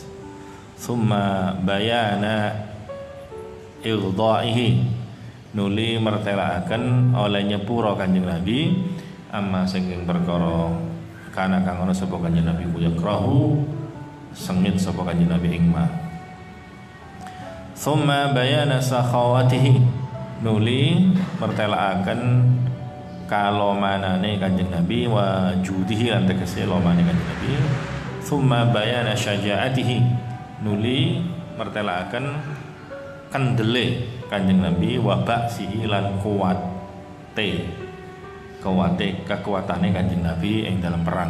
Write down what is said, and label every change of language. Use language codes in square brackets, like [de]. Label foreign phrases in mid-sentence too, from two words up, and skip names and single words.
[ar] ثم بيان إغضائه [jv] nuli mertelaaken oleh nyepuro Kanjeng Nabi amma saking perkara kana kang ana sapa Kanjeng Nabi ku yakrahu sengit sapa Kanjeng Nabi ing ma. [ar] ثم بيان سخاوته [jv] nuli mertelaaken kalomanane Kanjeng Nabi [ar] وجوده [jv] lan tegese lomane Kanjeng Nabi. [ar] ثم بيان شجاعته [jv] nuli mertelaaken kendele Kanjeng Nabi [ar] وبأسه [jv] lan kekuatane Kanjeng Nabi ing dalam perang.